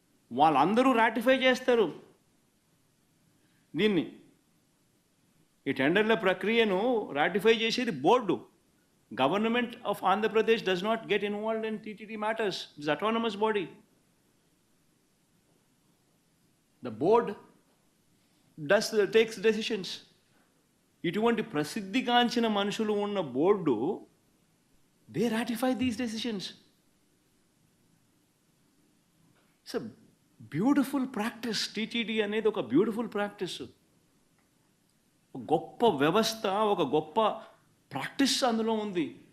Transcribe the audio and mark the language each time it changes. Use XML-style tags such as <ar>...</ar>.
<te>వాళ్ళందరూ రాటిఫై చేస్తారు దీన్ని. ఈ టెండర్ల ప్రక్రియను రాటిఫై చేసేది board.</te> <en>Government of Andhra Pradesh does not get involved in TTD matters. It's autonomous body. The board takes decisions.</en> <te>ఇటువంటి ప్రసిద్ధిగాంచిన మనుషులు ఉన్న board,</te> <en>they ratify these decisions. It's a beautiful practice.</en> <te>TTD అనేది ఒక బ్యూటిఫుల్ ప్రాక్టీస్, ఒక గొప్ప వ్యవస్థ, ఒక గొప్ప ప్రాక్టీస్ అందులో ఉంది.</te>